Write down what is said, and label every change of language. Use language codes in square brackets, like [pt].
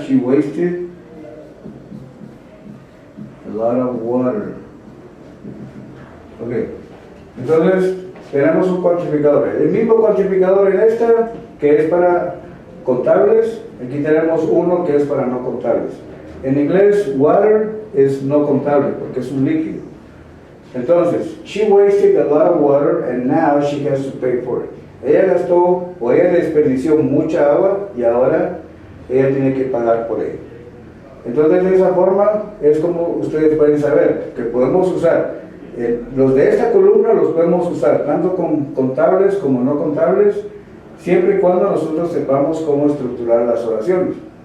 [en] She wasted a lot of water. [es] Ok, entonces tenemos un cuantificador. El mismo cuantificador en esta, que es para contables. Aquí tenemos uno que es para no contables. En inglés, water es no contable porque es un líquido. [en] Entonces, she wasted a lot of water and now she has to pay for it. [es] Ella gastó o ella desperdició mucha agua y ahora ella tiene que pagar por ella. Entonces, de esa forma es como ustedes pueden saber que podemos usar los de esta columna, los podemos usar tanto con contables como no contables, siempre y cuando nosotros sepamos cómo estructurar las oraciones.